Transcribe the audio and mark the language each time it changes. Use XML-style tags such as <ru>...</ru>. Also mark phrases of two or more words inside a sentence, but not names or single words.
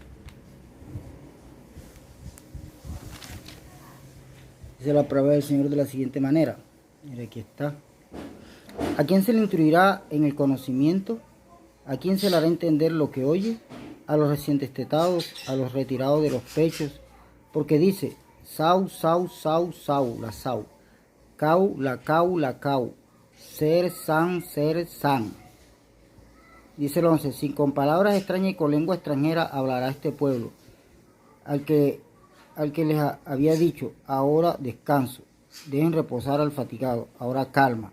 <es>Dice la palabra del Señor de la siguiente manera. Mire, aquí está. ¿A quién se le instruirá en el conocimiento? ¿A quién se le hará entender lo que oye? A los recién destetados, a los retirados de los pechos. Porque dice,</es> <he>sau, sau, sau, sau, la sau. Cau, la cau, la cau. Ser, san.</he> <es>Dice el 11, sin con palabras extrañas y con lengua extranjera hablará este pueblo. Al que les había dicho, ahora descanso, dejen reposar al fatigado, ahora calma.</es>